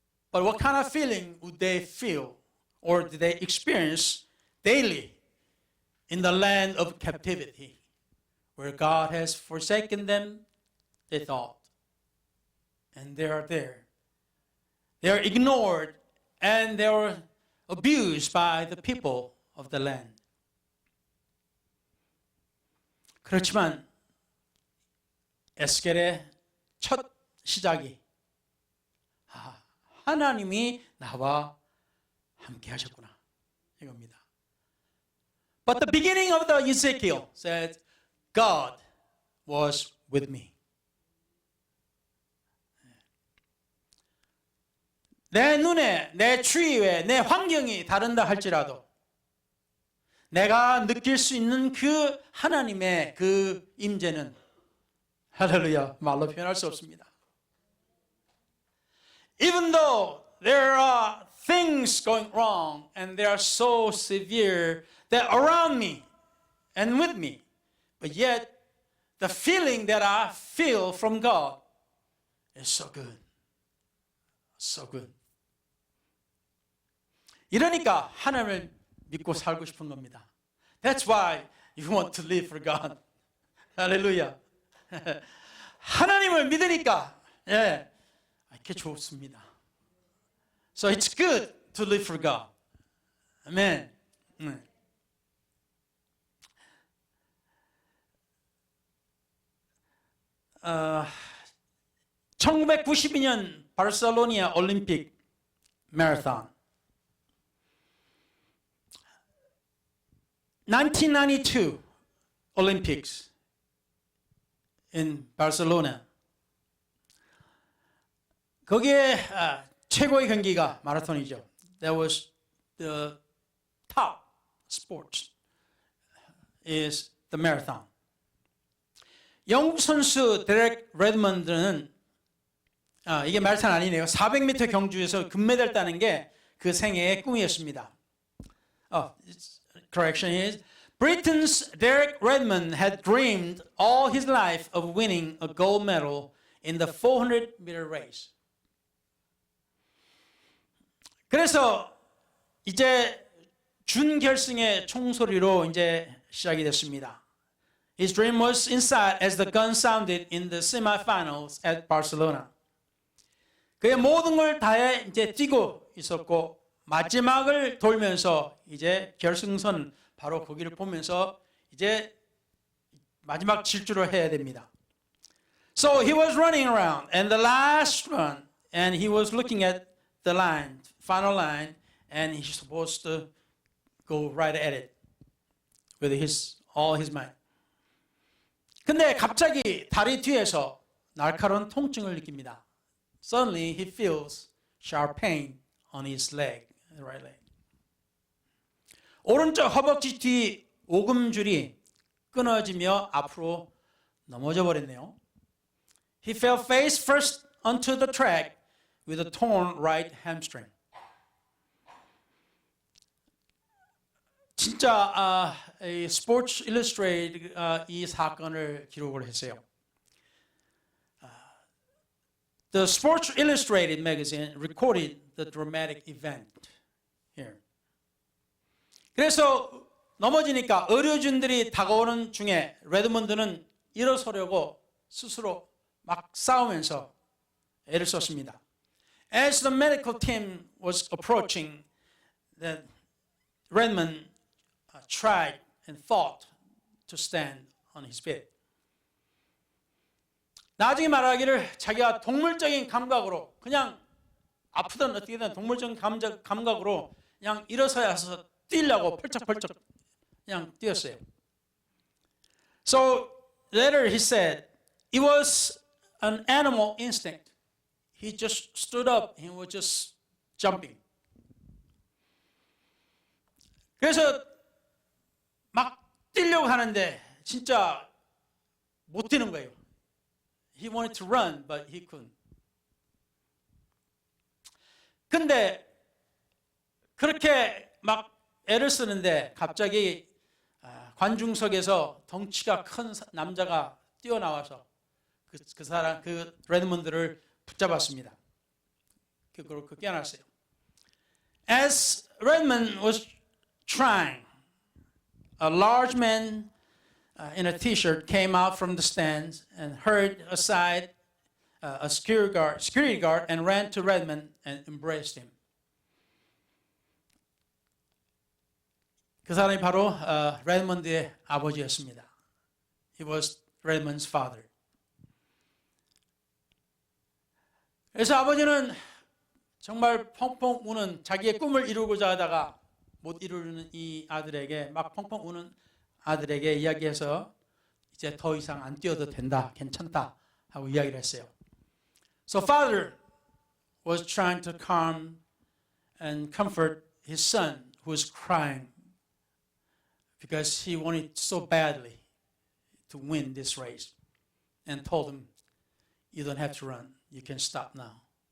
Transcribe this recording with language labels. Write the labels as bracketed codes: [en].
[en] But what kind of feeling would they feel or did they experience daily in the land of captivity where God has forsaken them, they thought, and they are there. They are ignored and they are abused by the people of the land. [ko] 그렇지만 에스겔의 첫 시작이 하나님이 나와 함께 하셨구나 이겁니다. [en] But the beginning of the Ezekiel said, God was with me. [ko] 내 눈에, 내 주위에, 내 환경이 다른다 할지라도 내가 느낄 수 있는 그 하나님의 그 임재는 할렐루야 말로 표현할 수 없습니다. [en] Even though there are things going wrong and they are so severe that around me and with me, but yet the feeling that I feel from God is so good. So good. [ko] 이러니까 하나님을 믿고 살고 싶은 겁니다. [en] That's why you want to live for God. [ko] 할렐루야. 하나님을 믿으니까 이렇게 좋습니다. [en] So it's good to live for God. [ko] 아멘. 1992년 바르셀로나 올림픽 마라톤 [en] 1992 Olympics in Barcelona. [ko] 거기에 최고의 경기가 마라톤이죠. [en] That was the top sports is the marathon. [ko] 영국 선수 데렉 레드먼드는 이게 마라톤 아니네요. 400m 경주에서 금메달 따는 게 그 생애의 꿈이었습니다. [en] Correction is, Britain's Derek Redmond had dreamed all his life of winning a gold medal in the 400-meter race. [ko] 그래서 이제 준결승의 총소리로 이제 시작이 됐습니다. [en] His dream was inside as the gun sounded in the semifinals at Barcelona. [ko] 그의 모든 걸 다해 이제 뛰고 있었고 마지막을 돌면서 이제 결승선 바로 거기를 보면서 이제 마지막 질주를 해야 됩니다. [en] So he was running around and the last run and he was looking at the line, final line, and he's supposed to go right at it with all his might. [ko] 근데 갑자기 다리 뒤에서 날카로운 통증을 느낍니다. [en] Suddenly he feels sharp pain on his leg, the right leg. [ko] 오른쪽 허벅지 뒤 오금줄이 끊어지며 앞으로 넘어져 버렸네요. [en] He fell face first onto the track with a torn right hamstring. [ko] 진짜 스포츠 일러스트레이트 이 사건을 기록을 했어요. [en] The Sports Illustrated magazine recorded the dramatic event here. [ko] 그래서 넘어지니까 의료진들이 다가오는 중에 레드먼드는 일어서려고 스스로 막 싸우면서 애를 썼습니다. [en] As the medical team was approaching, the Redmond tried and fought to stand on his feet. [ko] 나중에 말하기를 자기가 동물적인 감각으로 그냥 아프든 어떻게든 동물적인 감각으로 그냥 일어서야 해서 뛰려고 펄쩍펄쩍 그냥 뛰었어요. [en] So later he said it was an animal instinct. He just stood up and was just jumping. [ko] 그래서 막 뛰려고 하는데 진짜 못 뛰는 거예요. [en] He wanted to run, but he couldn't. [ko] 근데 그렇게 막 애를 쓰는데 갑자기 관중석에서 덩치가 큰 남자가 뛰어나와서 그 레드먼드를 붙잡았습니다. 그렇게 깨어났어요. [en] As Redmond was trying, a large man in a t-shirt came out from the stands and hurried aside a security guard and ran to Redmond and embraced him. [ko] 그 사람이 바로 레드먼드의 아버지였습니다. [en] He was Redmond's father. [ko] 그래서 아버지는 정말 펑펑 우는 자기의 꿈을 이루고자 하다가 못 이루는 이 아들에게 막 펑펑 우는 아들에게 이야기해서 이제 더 이상 안 뛰어도 된다, 괜찮다 하고 이야기를 했어요. [en] So father was trying to calm and comfort his son who was crying because he wanted so badly to win this race and told him, you don't have to run, you can stop now.